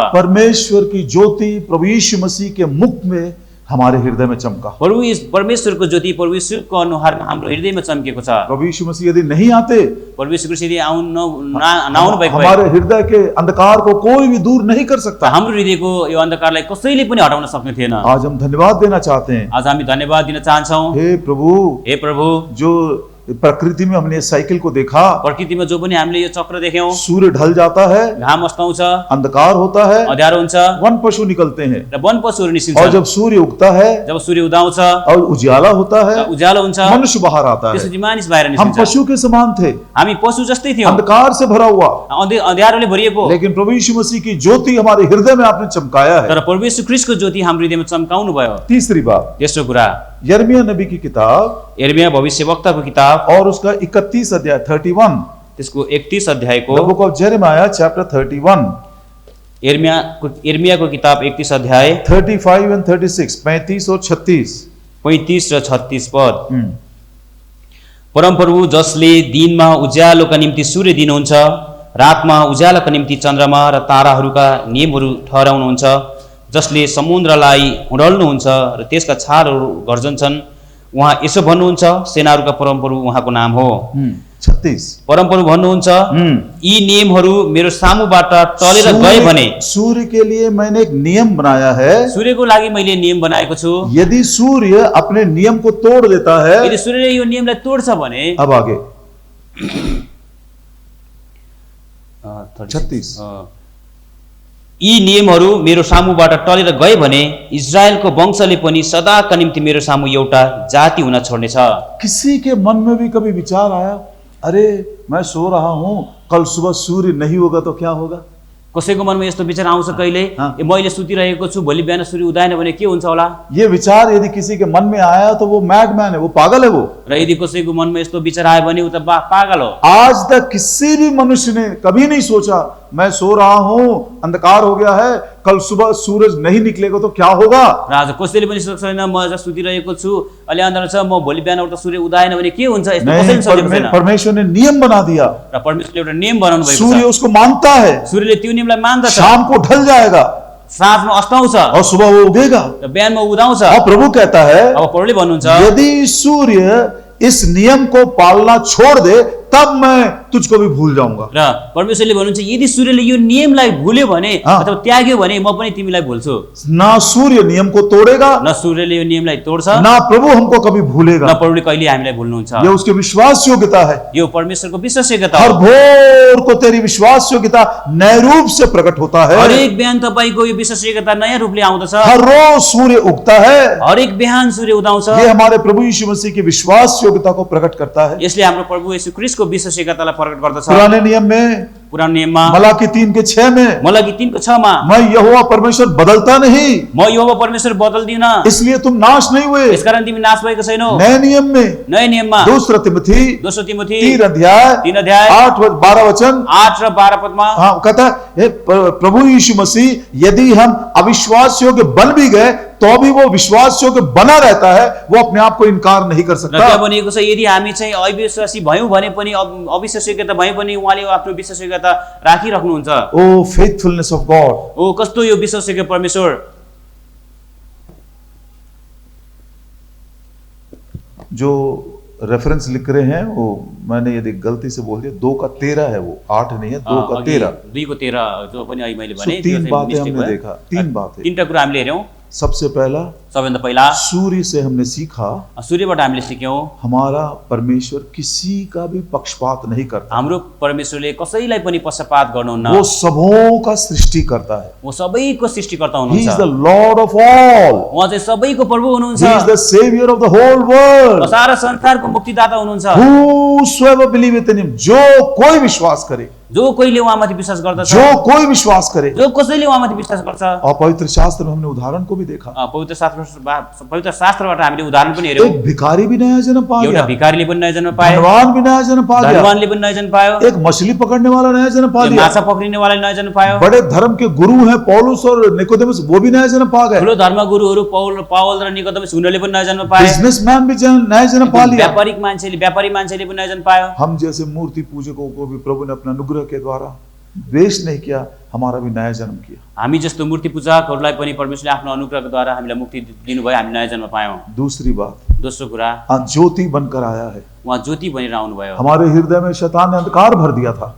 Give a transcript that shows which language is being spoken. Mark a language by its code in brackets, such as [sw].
[hi] परमेश्वर की ज्योति प्रभु यीशु मसीह के मुख में हमारे हृदय में चमका। [ne] परमेश्वरको ज्योति परमेश्वरको अनुहारमा हाम्रो हृदयमा चम्केको छ। [hi] प्रभु यीशु मसीह यदि नहीं आते, [ne] परमेश्वर यदि नआउनु भएको भए [hi] हमारे हृदय के अंधकार को कोई भी दूर नहीं कर सकता। [ne] हाम्रो हृदयको यो अन्धकारलाई कसैले पनि हटाउन सक्ने थिएन। [hi] आज हम धन्यवाद देना चाहते हैं। [ne] आज हामी धन्यवाद दिन चाहन्छौँ। [hi] हे प्रभु, जो प्रकृति में हमने साइकिल को देखा, [ne] प्रकृतिमा जो पनि हामीले यो चक्र देख्यौं, [hi] सूर्य ढल जाता है, [ne] घाम अस्ताउँछ, [hi] अंधकार होता है, [ne] अँध्यारो हुन्छ, [hi] वन पशु निकलते हैं, [ne] र वन पशुहरू निस्किन्छन्, [hi] और जब सूर्य उगता है, [ne] जब सूर्य उदाउँछ [hi] और उजियाला होता है, [ne] उज्यालो हुन्छ, [hi] मनुष्य बाहर आता है। [ne] त्यसपछि मानिस बाहिर [hi] हम [ne] निस्किन्छ। [hi] पशु के समान थे, [ne] हामी पशु जस्तै थियौं, [hi] अंधकार से भरा हुआ, [ne] अँध्यारोले भरिएको। [hi] लेकिन प्रभु यीशु मसीह की ज्योति हमारे हृदय में आपने चमकाया है। [ne] तर परमेश्वर ख्रीष्टको ज्योति हाम्रो हृदयमा चम्काउनु भयो। [hi] तीसरी बात, [ne] तेस्रो कुरा, [hi] यिर्मयाह नबी की किताब, [ne] यिर्मयाह भविष्यवक्ताको किताब [hi] और उसका 31 अध्याय 31, [ne] त्यसको 31 अध्यायको, [en] The book of Jeremiah chapter 31, [ne] यिर्मयाहको किताब 31 अध्याय [en] 35 and 36, 35 [hi] और [en] 36, [ne] 35 र 36 पद। परमप्रभु जसले दिनमा उज्यालोका निम्ति सूर्य दिनुहुन्छ, रातमा उज्यालोका निम्ति चन्द्रमा र ताराहरूका नियमहरू ठहराउनुहुन्छ, जसले समुद्रलाई हुडल्नुहुन्छ र त्यसका छालहरू गर्जन्छन्, उहाँ यसो भन्नुहुन्छ, सेनाहरूका परमप्रभु उहाँको नाम हो। 36 परमप्रभु भन्नुहुन्छ, यी नियमहरू मेरो सामुबाट टलेर गए भने, [hi] सूर्य के लिए मैंने एक नियम बनाया है। [ne] सूर्यको लागि मैले नियम बनाएको छु। [hi] यदि सूर्य अपने नियम को तोड़ देता है, [ne] यदि सूर्यले यो नियमलाई तोड्छ भने, [hi] अब आगे 36 [ne] यी नियमहरू मेरो सामुबाट टलेर गए भने इजरायलको वंशले पनि सदाका निम्ति मेरो सामु एउटा जाति हुन छोड्नेछ। [hi] किसी के मन में भी कभी विचार आया, अरे मैं सो रहा हूं, कल सुबह सूर्य नहीं होगा तो क्या होगा? [ne] कसैको मनमा यस्तो विचार आउँछ कहिले, ए मैले सुतिरहेको छु, भोलि बिहान सूर्य उदाएन भने के हुन्छ होला? [hi] ये विचार यदि किसी के मन में आया तो वो मैडमैन है, वो पागल है वो। [ne] र यदि कसैको मनमा यस्तो विचार आयो भने उ त पागल हो। आज तक किसी भी मनुष्य ने कभी नहीं सोचा, मैं सो रहा हूं, अंधकार हो गया है, कल सुबह सूरज नहीं निकलेगा तो क्या होगा? र आज कसैले पनि सोच्छ छैन, म आज सुतिरहेको छु, अलि अन्धार छ, म भोलि बिहान उठ्दा सूर्य उदाएन भने के हुन्छ? यस्तो कसैले सोचेको छैन। [hi] परमेश्वर ने नियम बना दिया, [ne] र परमेश्वरले एउटा नियम बनाउनु भएको छ। [hi] सूर्य उसको मानता है, [ne] सूर्यले त्यो नियमलाई मान्दछ। [hi] शाम को ढल जाएगा, [ne] साँझमा अस्ताउँछ [hi] और सुबह वो उगेगा। [ne] र बिहानमा उदाउँछ। [hi] और प्रभु कहता है, [ne] अब प्रभुले भन्नुहुन्छ, [hi] यदि सूर्य इस नियम को पालना छोड़ दे तब मैं तुझको भी भूल जाऊंगा। [ne] र परमेश्वरले भन्नुहुन्छ, यदि सूर्यले यो नियमलाई भुल्यो भने अथवा त्याग्यो भने म पनि तिमीलाई भुल्छु। [hi] ना सूर्य नियम को तोड़ेगा, [ne] न सूर्यले यो नियमलाई तोड्छ, [hi] ना प्रभु हमको कभी भूलेगा। [ne] न प्रभुले कहिले हामीलाई भुल्नुहुन्छ। [hi] ये उसकी विश्वास योग्यता है। [ne] यो परमेश्वरको विश्वासयोग्यता [hi] हर [ne] हो। [hi] भोर को तेरी विश्वास योग्यता नए रूप से प्रकट होता है। [ne] हरेक बिहान तपाईको यो विश्वासयोग्यता नयाँ रूपले आउँदछ। [hi] हर रोज सूर्य उगता है। [ne] हरेक बिहान सूर्य उदाउँछ। [hi] ये हमारे प्रभु यीशु मसीह की विश्वास योग्यता को प्रकट करता है। [ne] यसले हाम्रो प्रभु येशू ख्रीष्टको विश्वासयोग्यतालाई प्रकट गर्दछ। [hi] पुराने नियम में, [ne] पुरानो नियममा, [hi] मलाकी 3:6 में, [ne] मलाकी 3:6 [hi] मैं यहोवा परमेश्वर बदलता नहीं, [ne] म यहोवा परमेश्वर बदल्दिन, [hi] इसलिए तुम नाश नहीं हुए। [ne] यसकारण तिमी नाश भएको छैनौ। [hi] नए नियम में, [ne] नयाँ नियममा, [hi] दूसरा तिमोथी [ne] 2 तिमोथी [hi] 3 अध्याय [ne] 3 अध्याय [hi] 8-12 वचन, [ne] 8 र 12 पदमा, [hi] हाँ कहता है, प्रभु यीशु मसीह यदि हम अविश्वास योग्य बन भी गए तो भी वो विश्वास योग्य बना रहता है, वो अपने आप को इनकार नहीं कर [ne] र [hi] सकता। [ne] त्यहाँ भनिएको छ, यदि हामी चाहिँ अविश्वासी भयौँ भने पनि, अविश्वासयोग्यता भए पनि उहाँले आफ्नो विश्वासयोग्यता राखिराख्नुहुन्छ। [en] oh faithfulness of God, [ne] ओ कस्तो यो विश्वासयोग्य परमेश्वर। [hi] जो रेफरेंस लिख रहे हैं वो मैंने यदि गलती से बोल दिया, 2 का 13 है, वो 8 नहीं है, 2 का 13। [ne] 2 को 13 जो पनि अहिले मैले भने, [hi] 3 बातें हमने देखा, 3 बातें। [ne] 3टा कुरा हामीले हेर्यौं। [hi] सबसे पहला, [ne] सबैभन्दा पहिला [hi] सूर्य से हमने सीखा, [ne] सूर्यबाट हामीले सिक्यौं, [hi] हमारा परमेश्वर किसी का भी पक्षपात नहीं करता। [ne] हाम्रो परमेश्वरले कसैलाई पनि पक्षपात गर्नुहुन्न। [hi] वो सबों का सृष्टि करता है। [ne] वो सबैको सृष्टिकर्ता [en] He [ne] हुनुहुन्छ। [en] is the Lord of all. [ne] उहाँ चाहिँ सबैको प्रभु हुनुहुन्छ। [en] He is the Savior of the whole world. [ne] सारा संसारको मुक्तिदाता हुनुहुन्छ। [en] Whosoever believeth in him, [hi] जो कोई विश्वास करे, [ne] जो कोहीले उहाँमाथि विश्वास गर्दछ, [hi] जो कोई विश्वास करे। [ne] जो कसैले उहाँमाथि विश्वास गर्छ। [hi] और पवित्र शास्त्र में हमने उदाहरण को भी देखा, [ne] पवित्र शास्त्रबाट हामीले उदाहरण पनि हेर्यौं। [hi] एक भिखारी भी नया जन्म पा [ne] एउटा [hi] गया, [ne] भिखारीले पनि नयाँ जन्म पायो, [hi] धनवान भी नया जन्म पा गया, [ne] धनवानले पनि नयाँ जन्म पायो, [hi] एक मछली पकड़ने वाला नया जन्म पा लिया, [ne] माछा पक्रिने वालाले नयाँ जन्म पायो, [hi] बड़े धर्म के गुरु हैं पौलुस और निकोदेमुस, वो भी नया जन्म पा गए, [ne] ठुलो धर्मगुरुहरू पावल र निकोदेमुस उनीहरूले पनि नयाँ जन्म पाए, [hi] बिजनेसमैन भी नया जन्म पा लिया। [ne] व्यापारी मान्छेले पनि नयाँ जन्म पायो। [hi] हम जैसे मूर्ति पूजकों को भी प्रभु ने अपना अनुग्रह के द्वारा द्वेष नहीं किया, हमारा भी नया जन्म किया। [ne] हामी जस्तो मूर्ति पूजकहरूलाई पनि परमेश्वरले आफ्नो अनुग्रहको द्वारा हामीलाई मुक्ति दिनुभयो, हामी नयाँ जन्म पायौं। [hi] दूसरी बात, [ne] दोस्रो कुरा, [hi] ज्योति बनकर आया है। [ne] उहाँ ज्योति बनेर आउनुभयो। [hi] हमारे हृदय में शैतान ने अंधकार भर दिया था,